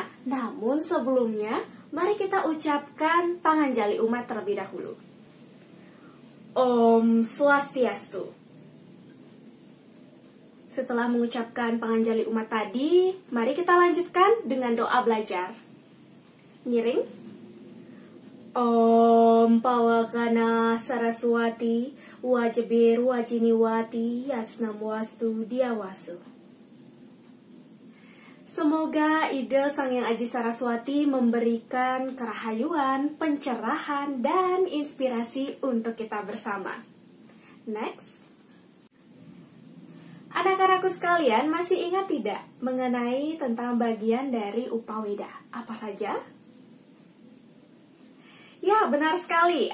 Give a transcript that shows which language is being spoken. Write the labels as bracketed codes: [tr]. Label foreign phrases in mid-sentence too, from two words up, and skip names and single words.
[id] Namun sebelumnya, mari kita ucapkan Panganjali Umat terlebih dahulu. [ban] Om Swastiastu. [id] Setelah mengucapkan Panganjali Umat tadi, mari kita lanjutkan dengan doa belajar. Ngiring. [sa] Om Pawakana Saraswati Wajibir Wajiniwati Yatsnamuastu Diawasu. [id] Semoga ide Sang Hyang Aji Saraswati memberikan kerahayuan, pencerahan, dan inspirasi untuk kita bersama. Next. Anak-anakku sekalian, masih ingat tidak mengenai tentang bagian dari Upaweda? Apa saja? Ya, benar sekali.